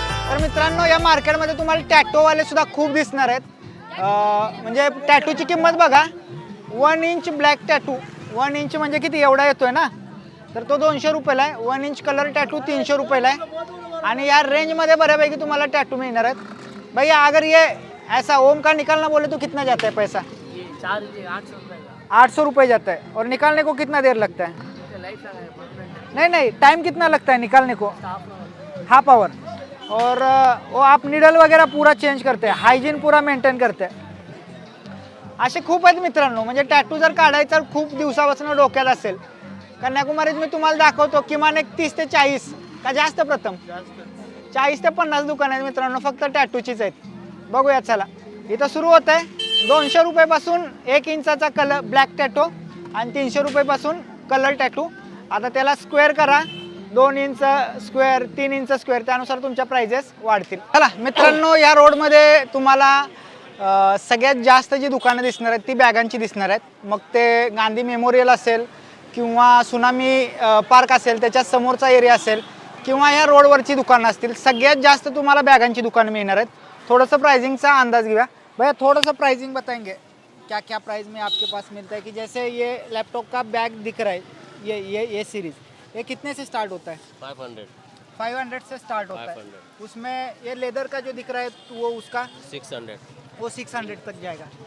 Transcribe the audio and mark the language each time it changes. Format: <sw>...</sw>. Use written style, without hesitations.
<mr>तर मित्रांनो या मार्केटमध्ये तुम्हाला टॅटोवाले सुद्धा खूप दिसणार आहेत. म्हणजे टॅटूची किंमत बघा 1 इंच ब्लॅक टॅटू 1 इंच म्हणजे किती एवढा येतोय ना तर तो 200 रुपयाला आहे. 1 इंच कलर टॅटू 300 रुपयाला आहे आणि या रेंजमध्ये बऱ्यापैकी तुम्हाला टॅटू मिळणार आहेत.</mr> <hi>भैया अगर ये ऐसा ओम का निकालना बोले तो कितना जाता है पैसा? 800 रुपये जाता है. और निकालने को कितना देर लगता है? नहीं टाइम कितना लगता है निकालने को? Half hour. और वो आप निडल वगैरह पूरा चेंज करते हैं हायजीन पूरा मेंटेन करते हैं.</hi> <mr>असे खूप आहेत मित्रांनो. म्हणजे टॅटू जर काढायचा खूप दिवसापासून डोक्यात असेल कन्याकुमारीत मी तुम्हाला दाखवतो किमान एक 30 ते 40 का जास्त प्रथम 40 ते 50 दुकान आहेत मित्रांनो फक्त टॅटूचीच आहेत. बघूया चला. इथं सुरू होत आहे 200 रुपयापासून 1 इंचाचा कलर ब्लॅक टॅटू आणि 300 रुपयापासून कलर टॅटू. आता त्याला स्क्वेअर करा 2 इंच स्क्वेअर 3 इंच स्क्वेअर त्यानुसार तुमच्या प्राइजेस वाढतील. चला मित्रांनो या रोडमध्ये तुम्हाला सगळ्यात जास्त जी दुकानं दिसणार आहेत ती बॅगांची दिसणार आहेत. मग ते गांधी मेमोरियल असेल किंवा सुनामी पार्क असेल त्याच्या समोरचा एरिया असेल किंवा या रोडवरची दुकानं असतील सगळ्यात जास्त तुम्हाला बॅगांची दुकानं मिळणार आहेत. थोडंसं प्राइसिंगचा अंदाज घेऊया.</mr> <hi>भैया थोड़ा सा प्राइसिंग बताएंगे क्या क्या प्राइस में आपके पास मिलता है? कि जैसे ये लैपटॉप का बैग दिख रहा है ये सीरीज़ ये कितने से स्टार्ट होता है? 500 से स्टार्ट होता है. उसमें ये लेदर का जो दिख रहा है तो वो उसका 600 वो 600 तक जाएगा.</hi>